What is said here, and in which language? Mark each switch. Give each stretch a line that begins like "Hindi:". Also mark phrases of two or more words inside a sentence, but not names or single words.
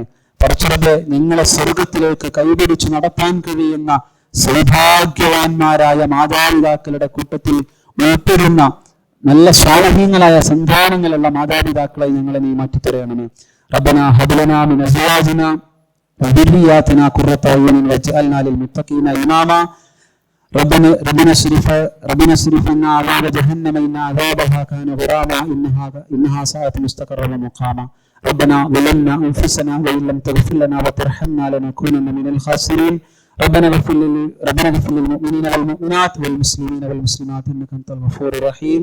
Malayalam: പടച്ചറബ്ബേ, നിങ്ങളെ സ്വർഗത്തിലേക്ക് കൈപിടിച്ചു നടത്താൻ കഴിയുന്ന സൗഭാഗ്യവാന്മാരായ മാതാപിതാക്കളുടെ കൂട്ടത്തിൽ ഉൾപ്പെടുന്ന നല്ല സ്വാലഹീങ്ങളായ സന്താനങ്ങളുള്ള മാതാപിതാക്കളെ ഞങ്ങളെ നീ മാറ്റിത്തരണമേ.
Arabic: ربنا هب لنا من أزواجنا وذرياتنا قرة أعين واجعلنا للمتقين إماما. ربنا اصرف عنا عذاب جهنم إن عذابها كان غراما إنها ساءت مستقرا ومقاما. ربنا ظلمنا أنفسنا وإن لم تغفر لنا وترحمنا لنكونن من الخاسرين. ربنا اغفر للمؤمنين والمؤمنات والمسلمين والمسلمات إنك أنت الغفور الرحيم.